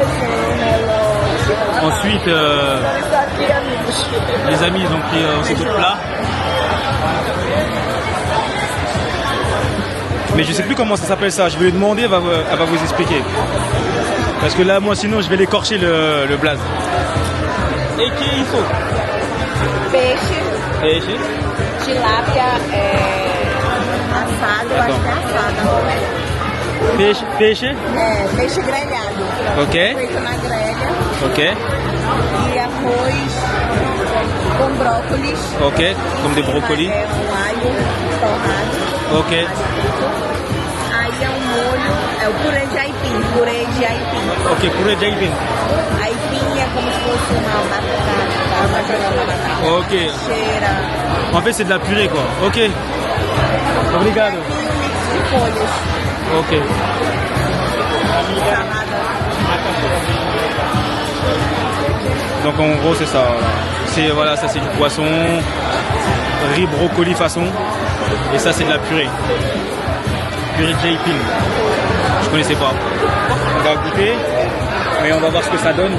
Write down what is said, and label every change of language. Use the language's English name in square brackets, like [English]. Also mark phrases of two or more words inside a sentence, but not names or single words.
[French] Ensuite, les amis ils ont pris aussi d'autres plats. Mais je sais plus comment ça s'appelle ça. Je vais lui demander, elle va vous expliquer. Parce que là, moi sinon, je vais l'écorcher le blaze. Et qui il faut? [Portuguese] Peixe, Peixe. tilápia, assado, eu acho que é assado. Peixe. Peixe. É, peixe grelhado. Ok. Feito na grelha. Ok. E arroz com brócolis. [French] Ok. Comme des brocolis. [Portuguese] É um alho torrado. Ok. Aí é um molho, é o purê de aipim. Purê de aipim. [French] Ok, purée d'aipin. [Portuguese] Aipim é como se fosse uma batata. Ok. Cheira. [French] En fait, c'est de la purée quoi. [Portuguese] Ok. Obrigado. Aipim, um mix de folhas. Ok. Salada. [French] Donc en gros c'est ça. C'est voilà, ça c'est du poisson, riz brocoli façon, et ça c'est de la purée. Purée de jaiping. Je connaissais pas. On va goûter, mais on va voir ce que ça donne.